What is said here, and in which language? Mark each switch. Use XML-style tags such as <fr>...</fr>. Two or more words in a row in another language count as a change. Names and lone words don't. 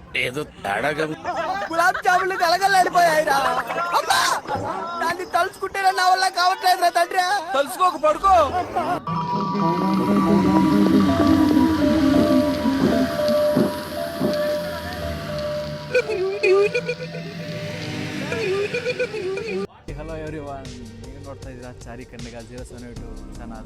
<te>ఏదో తేడాగా గులాబ్ జాములు గలగలాడిపోయాయిరా దాన్ని తలుచుకుంటే నా వల్ల కావట్లేదురా తండ్రి. తలుచుకోక పడుకో.</te> <en>hello everyone,</en> <kn>ನೀವು ನೋಡ್ತಾ ಇದ್ದೀರಾ ಚಾರಿ ಕನ್ನಡ 072 ಚಾನಲ್.</kn>